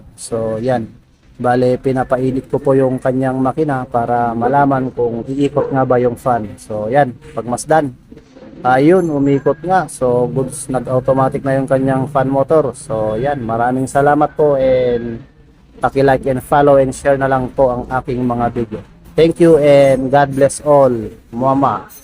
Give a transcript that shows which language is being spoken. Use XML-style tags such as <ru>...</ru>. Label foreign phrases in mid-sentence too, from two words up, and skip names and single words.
<tl>So yan, bale pinapainit ko po yung kanyang makina para malaman kung iikot nga ba yung fan. So yan, pagmasdan, ayun, umikot nga. So goods, nag-automatic na yung kanyang</tl> <en>fan motor.</en> <tl>So yan, maraming salamat po, and paki-like</tl> <en>and follow and share</en> <tl>na lang po ang aking mga video.</tl> <en>Thank you and God bless all.</en> <tl>Mama.</tl>